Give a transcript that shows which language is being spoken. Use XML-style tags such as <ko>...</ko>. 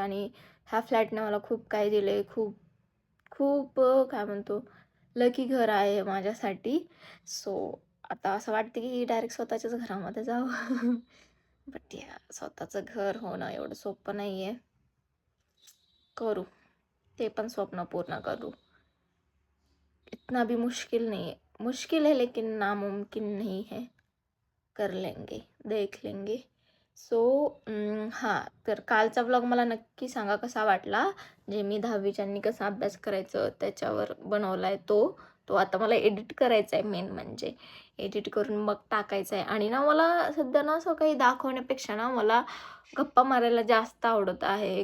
<mr>आणि ह्या फ्लॅटने मला खूप काही दिलं आहे, खूप खूप काय म्हणतो, लकी घर आहे माझ्यासाठी. सो आता असं वाटतं की डायरेक्ट स्वतःच्याच घरामध्ये जावं. बट या स्वतःचं घर होणं एवढं सोपं नाही आहे. करू, ते पण स्वप्न पूर्ण करू.</mr> <hi>इतना भी मुश्किल नहीं है, मुश्किल है लेकिन नामुमकिन नहीं है. कर लेंगे, देख लेंगे.</hi> <mr>सो हां, तर कालचा व्लॉग मला नक्की सांगा कसा वाटला. जे मी 10वीच्यांनी कसा अभ्यास करायचं त्याच्यावर बनवला आहे तो. तो आता मला एडिट करायचा आहे मेन म्हणजे. एडिट करून मग टाकायचा आहे आणि ना मला सध्या ना असं काही दाखवण्यापेक्षा ना मला गप्पा मारायला जास्त आवडत आहे.</mr>